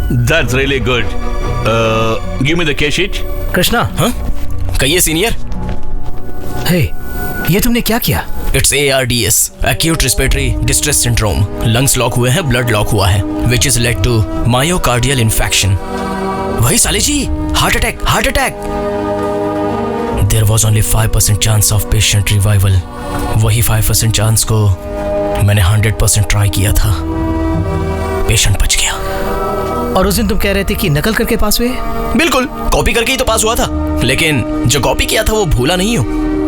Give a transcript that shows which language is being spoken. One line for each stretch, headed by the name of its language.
English: That's really good. Give me the case sheet.
Hindi: Krishna, हाँ? कहिए senior. हे, ये तुमने क्या किया?
English: It's ARDS, Acute Respiratory Distress Syndrome. Lungs lock
Hindi: हुए हैं,
English: blood lock
Hindi: हुआ है,
English: which is led to myocardial infarction.
Hindi: वही साले जी, heart attack.
English: There was only 5% chance of patient revival.
Hindi: वही 5% चांस को मैंने 100% ट्राई किया था। पेशेंट बच गया। और उस दिन तुम कह रहे थे कि नकल करके पास हुए? बिल्कुल, कॉपी करके ही तो पास हुआ था, लेकिन जो कॉपी किया था वो भूला नहीं हूं।